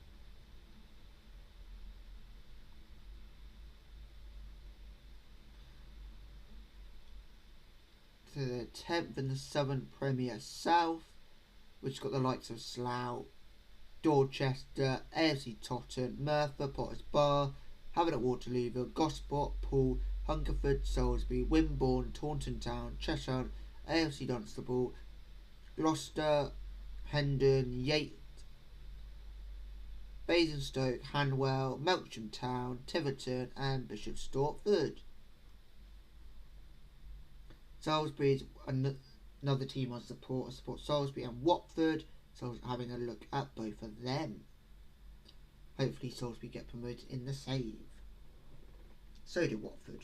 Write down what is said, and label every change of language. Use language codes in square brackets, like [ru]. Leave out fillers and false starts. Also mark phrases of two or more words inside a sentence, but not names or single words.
[en] So they're 10th in the Southern Premier South, which got the likes of Slough, Dorchester, AFC Tottenham, Merthyr, Potters Bar, Havant at Waterlooville, Gosport, Poole, Hungerford, Salisbury, Wimborne, Taunton Town, Cheshire, AFC Dunstable, Gloucester, Hendon, Yate, Basingstoke, Hanwell, Melksham Town, Tiverton and Bishop Stortford. Salisbury is another team I support Salisbury and Watford, so I was having a look at both of them. Hopefully Salisbury get promoted in the save. So do Watford.